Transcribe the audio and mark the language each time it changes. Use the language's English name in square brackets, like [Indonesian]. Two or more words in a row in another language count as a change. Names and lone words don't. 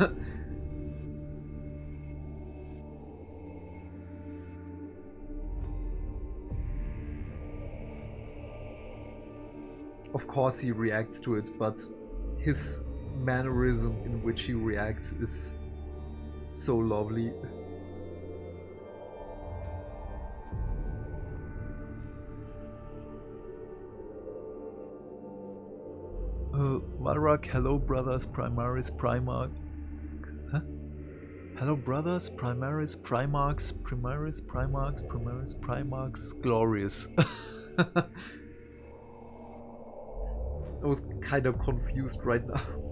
[English] Of course he reacts to it, but his mannerism in which he reacts is so lovely. Valrak, hello brothers, Primaris, Primarch. Huh? Hello brothers, Primaris, Primarchs, Primaris, Primarchs, Primaris, Primarchs, glorious. I was kind of confused right now.